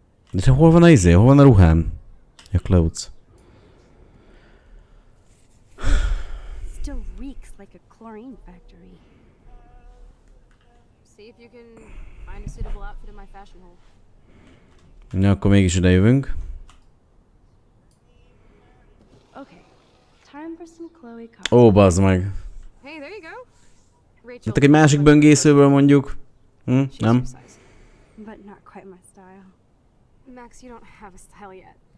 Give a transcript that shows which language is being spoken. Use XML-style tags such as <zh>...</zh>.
<hu>De hol van a izé? Hol van a ruhám?</hu> <en>A clothes. Still reeks like a chlorine factory. See if you can find a suitable outfit in my fashion hole.</en> <hu>Na, akkor mégis ide jövünk.</hu> <en>Okay, time for some Chloe costume.</en> <hu>Ó, bazd meg.</hu> <en>Hey, there you go. Rachel.</en> <hu>Mondtak egy másik böngészőből mondjuk. Nem?</hu> <en>But not quite my style. Max, you don't have a style yet.</en>